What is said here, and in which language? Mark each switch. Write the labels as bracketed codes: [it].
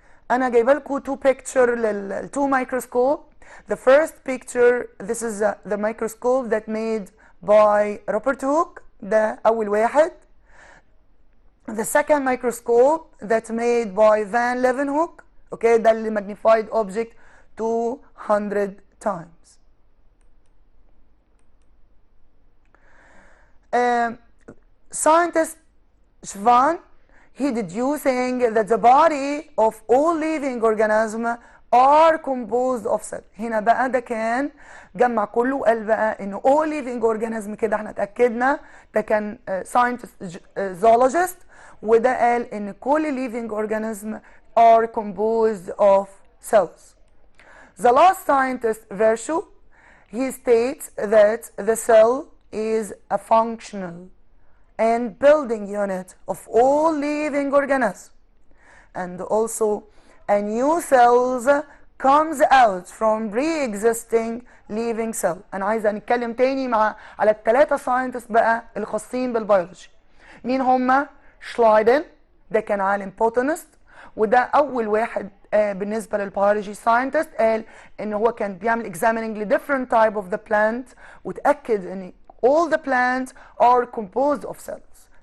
[ar] أنا جايبه لكم 2 picture لل 2 microscope. [en] The first picture, this is the microscope that made by Robert Hooke، [ar] ده أول واحد. [en] The second microscope that made by Van Leeuwenhoek، okay، [ar] ده اللي [en] magnified object 200 times. Scientist Schwann, he deducing that the body of all living organisms are composed of cells. [ar] هنا بقى ده كان جمع كله وقال بقى ان [en] all living organism [ar] كده احنا اتأكدنا ده كان scientist zoologist، وده قال ان كل [en] living organism are composed of cells. The last scientist Virchow, he states that the cell is a functional and building unit of all living organisms, and also a new cells comes out from pre-existing living cell. [ar] انا عايزه نتكلم تاني على الثلاثه ساينتست بقى الخاصين بالبيولوجي. مين هما؟ شلايدن ده كان عالم بوتانست، وده اول واحد بالنسبه للبيولوجي ساينتست قال ان هو كان بيعمل examining ل [en] different type of the plant [ar] وتاكد ان [en] all the plants are composed of cells.